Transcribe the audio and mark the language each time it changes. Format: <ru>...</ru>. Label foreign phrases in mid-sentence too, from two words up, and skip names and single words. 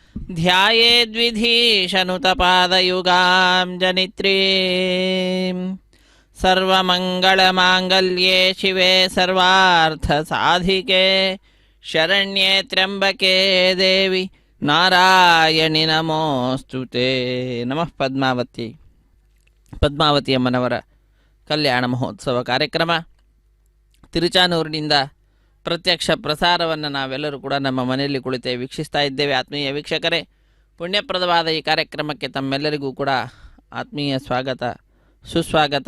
<sa>ध्यायेद्विधीशनुतपादयुगां जनित्रीम् सर्वमङ्गलमाङ्गल्ये शिवे सर्वार्थसाधिके शरण्ये त्र्यम्बके देवी नारायणि नमोस्तुते। नमः पद्मावती।</sa> <kn>ಪದ್ಮಾವತಿ ಅಮ್ಮನವರ ಕಲ್ಯಾಣ ಮಹೋತ್ಸವ ಕಾರ್ಯಕ್ರಮ ತಿರುಚಾನೂರಿನಿಂದ ಪ್ರತ್ಯಕ್ಷ ಪ್ರಸಾರವನ್ನು ನಾವೆಲ್ಲರೂ ಕೂಡ ನಮ್ಮ ಮನೆಯಲ್ಲಿ ಕುಳಿತೇ ವೀಕ್ಷಿಸ್ತಾ ಇದ್ದೇವೆ. ಆತ್ಮೀಯ ವೀಕ್ಷಕರೇ, ಪುಣ್ಯಪ್ರದವಾದ ಈ ಕಾರ್ಯಕ್ರಮಕ್ಕೆ ತಮ್ಮೆಲ್ಲರಿಗೂ ಕೂಡ ಆತ್ಮೀಯ ಸ್ವಾಗತ, ಸುಸ್ವಾಗತ.</kn>